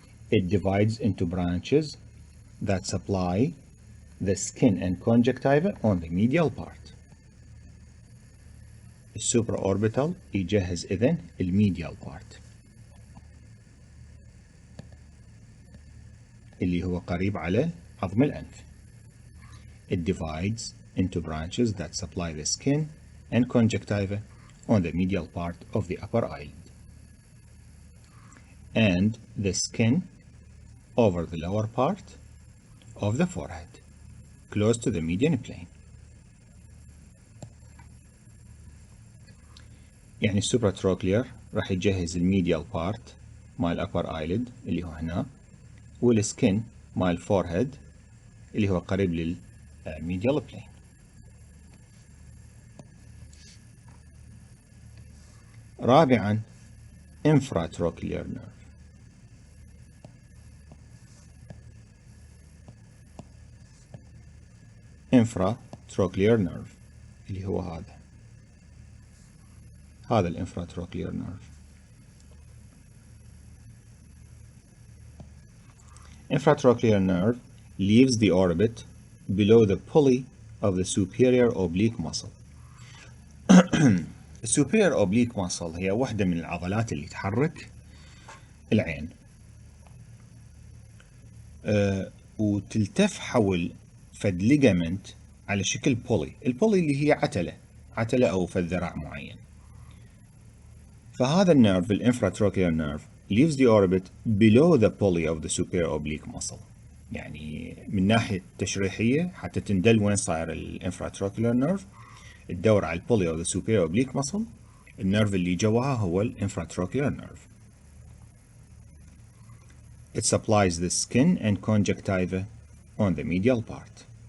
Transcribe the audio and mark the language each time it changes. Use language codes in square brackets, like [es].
[en] It divides into branches that supply the skin and conjunctiva on the medial part. [ar] السوبراوربيتال يجهز إذن الميديال part اللي هو قريب على عظم الأنف. [en] It divides into branches that supply the skin and conjunctiva on the medial part of the upper eyelid and the skin over the lower part of the forehead close to the median plane. [ar] يعني السوبراtrochlear راح يجهز الميديال بارت مال upper eyelid اللي هو هنا، والسكن مال forehead اللي هو قريب للميديال plane. [en] رابعا infratrochlear nerve. [ar] infratrochlear nerve اللي هو هذا الانفراtrochlear nerve. [en] Infratrochlear nerve leaves the orbit below the pulley of the superior oblique muscle. [ar] السوبيريور oblique muscle هي واحدة من العضلات اللي تحرك العين، وتلتف حول فد ليجامنت على شكل بولي. البولي اللي هي عتلة أو فد ذراع معين. فهذا النيرف [en] الانفراtrochlear nerve leaves the orbit below the pulley of the superior oblique muscle. [ar] يعني من ناحية تشريحية حتى تندل وين صاير الانفراtrochlear nerve تدور على البولي [en] of the superior oblique muscle. [ar] النيرف اللي جواها هو الانفراtrochlear nerve. [en] It supplies the skin and conjunctiva on the medial part.